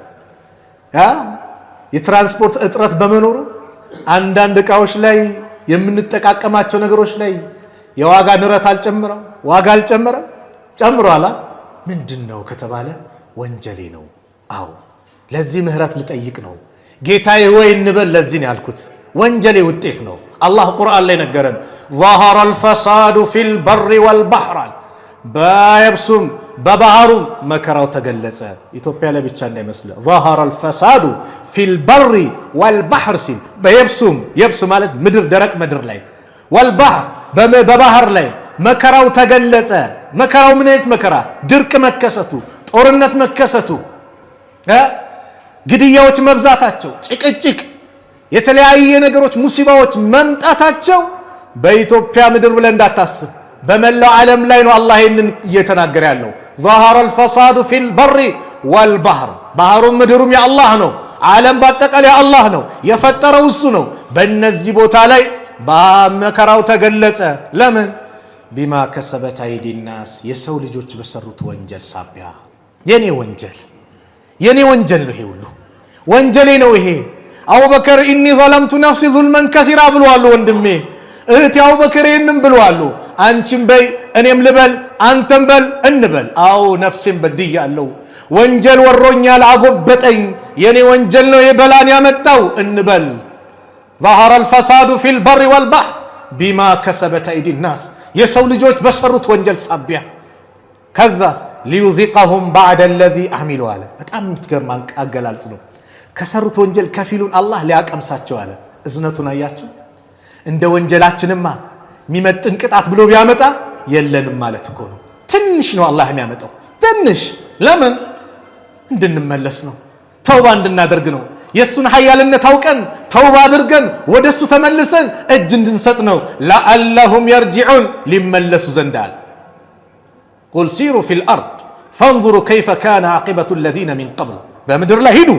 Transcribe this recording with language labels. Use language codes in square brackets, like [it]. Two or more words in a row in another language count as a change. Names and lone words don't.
[am] የትራንስፖርት እጥረት በመኖሩ አንዳንድ እቃዎች ላይ የምንጠቃቀማቸው ነገሮች ላይ የዋጋ ንረት አልጨመረም? ዋጋ አልጨመረም? ጨምሯላ። ምንድነው ከተባለ ወንጀሌ ነው። አዎ ለዚህ ምህረት ልጠይቅ ነው ጌታዬ ወይ እንበል። ለዚህ ነው ያልኩት ወንጀሌ ውጤት ነው። አላህ ቁርአን ላይ ነገረን። [ar] ظهر الفساد في البر والبحر፣ [am] በየብሱም በባህሩም መከራው ተገለጸ። ኢትዮጵያ ላይ ብቻ እንዳይመስል [ar] ظهر الفساد في البر والبحر [am] ሲል በየብሱም፣ የብስ ማለት ምድር ደረቅ ምድር ላይ፣ والبحر በባህር ላይ መከራው ተገለጸ። መከራው ምን አይነት መከራ? ድርቅ መከሰቱ፣ ጦርነት መከሰቱ፣ ግድያዎች መብዛታቸው፣ ጭቅጭቅ፣ የተለያየ ነገሮች ሙሲባዎች መምጣታቸው በኢትዮጵያ ምድር ብለ እንዳታስብ በመላው ዓለም ላይ ነው አላህ ይሄንን እየተናገረ ያለው። [ar] ظهر الفساد في البر والبحر፣ [am] ባህሩም ምድሩም የአላህ ነው። ዓለም በአጠቃላይ የአላህ ነው፣ የፈጠረው እሱ ነው። በእነዚህ ቦታ ላይ በመከራው ተገለጸ። ለምን? [ar] بما كسبت أيدي الناس፣ [am] የሰው ልጆች በሰሩት ወንጀል ሳቢያ። የኔ ወንጀል ነው ይሄ ሁሉ ወንጀሌ ነው ይሄ። አቡበከር [ar] إني ظلمت نفسي ظلما كثيرا [am] ብለዋል። ወንድሜ እህቴ አቡበከር ይህንም ብለዋል። አንቺም በይ እኔም ልበል አንተም በል እንበል። አዎ ነፍሴን በድያለሁ፣ ወንጀል ወሮኛል፣ አጎበጠኝ፣ የኔ ወንጀል ነው የበላን ያመጣው እንበል። [ar] ظهر الفساد في البر والبحر بما كسبت ايدي الناس، [am] የሰው ልጆች በሰሩት ወንጀል ሳቢያ። ከዛስ [ar] ليذيقهم بعد الذي عملوا [am] አለ። በጣም የምትገርም አገላለጽ ነው። ከሰሩት ወንጀል ከፊሉን አላህ ሊያቀምሳቸው አለ። እዝነቱን አያችሁ? እንደ ወንጀላችንማ የሚመጥን ቅጣት ብሎ ቢያመጣ የለንም ማለት እኮ ነው። ትንሽ ነው አላህ የሚያመጣው፣ ትንሽ። ለምን? እንድንመለስ ነው፣ ተውባ እንድናደርግ ነው። የሱን ኃያልነት አውቀን ተውባ አድርገን ወደሱ ተመልሰን እጅ እንድንሰጥ ነው። [ar] لعلهم يرجعون፣ [am] ሊመለሱ ዘንዳል። [ar] قل سيروا في الأرض فانظروا كيف كان عاقبة الذين من قبل፣ [am] በምድር ላይ ሂዱ፣